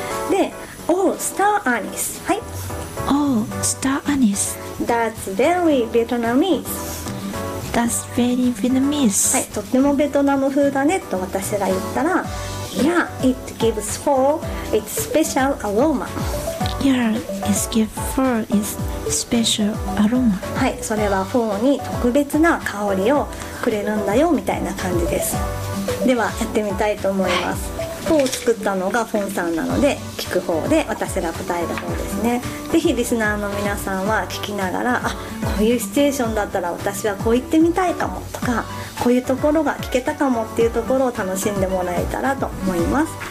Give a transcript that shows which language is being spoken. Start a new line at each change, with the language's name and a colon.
English: で、Oh, star anise. はい。 Oh, star anise. That's very Vietnamese. That's very Vietnamese.
Japanese: はい、とってもベトナム風だねと私が言ったら、
English: Yeah, it gives for its special aroma. Yeah, it gives for its special aroma.
Japanese: はい、それはフォーに特別な香りをくれるんだよみたいな感じです。ではやってみたいと思います。フォーを作ったのがフォンさんなので聞く方で、私が答える方ですね。ぜひリスナーの皆さんは聞きながら、あ、こういうシチュエーションだったら私はこう言ってみたいかもとか、こういうところが聞けたかもっていうところを楽しんでもらえたらと思います。